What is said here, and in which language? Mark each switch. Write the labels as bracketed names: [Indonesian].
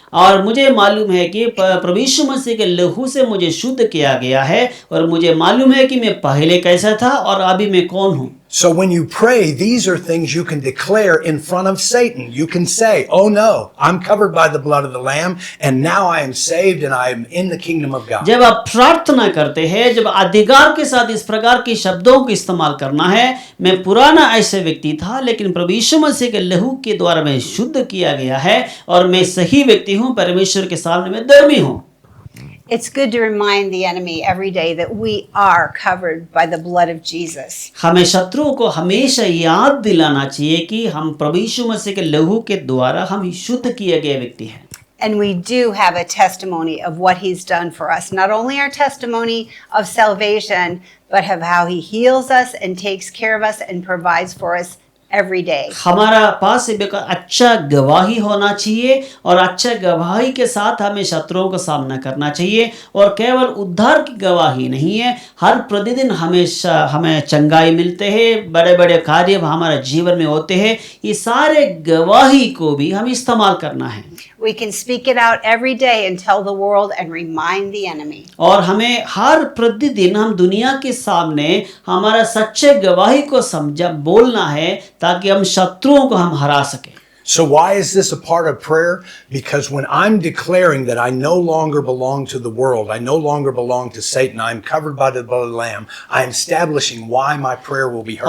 [Hindi] और मुझे मालूम है कि प्रभु यीशु मसीह के लहू से मुझे शुद्ध किया गया है, और मुझे मालूम है कि मैं पहले कैसा था और अभी मैं कौन हूँ। [English] So when you pray, these are things you can declare in front of Satan. You can say, oh no, I'm covered by the blood of the Lamb, and now I am saved and I am in the kingdom of God. [Hindi] जब आप प्रार्थना करते हैं, जब अधिकार के साथ इस प्रकार के शब्दों को इस्तेमाल करना है, मैं पुराना ऐसे व्यक्ति था, लेकिन प्रभु यीशु मसीह के लहू के द्वारा मैं शुद्ध किया गया है और मैं सही व्यक्ति हूँ, परमेश्वर के सामने मैं धर्मी हूँ। [English] It's good to remind the enemy every day that we are covered by the blood of Jesus. [Hindi] हमें शत्रुओं को हमेशा याद दिलाना चाहिए कि हम प्रभु यीशु मसीह के लहू के द्वारा हम शुद्ध किए गए व्यक्ति हैं। [English] And we do have a testimony of what he's done for us. Not only our testimony of salvation, but of how he heals us and takes care of us and provides for us every day. [Hindi] हमारा पास एक अच्छा गवाही होना चाहिए, और अच्छा गवाही के साथ हमें शत्रुओं का सामना करना चाहिए, और केवल उद्धार की गवाही नहीं है, हर प्रतिदिन हमेशा हमें चंगाई मिलते हैं, बड़े बड़े कार्य हमारे जीवन में होते हैं, ये सारे गवाही को भी हम इस्तेमाल करना है। [English] We can speak it out every day and tell the world and remind the enemy. [Hindi] और हमें हर प्रतिदिन हम दुनिया के सामने हमारा सच्चे गवाही को समझा बोलना है ताकि हम शत्रुओं को हम हरा सके। [English] So why is this a part of prayer? Because when I'm declaring that I no longer belong to the world, I no longer belong to Satan, I'm covered by the blood of the Lamb, I'm establishing why my prayer will be heard.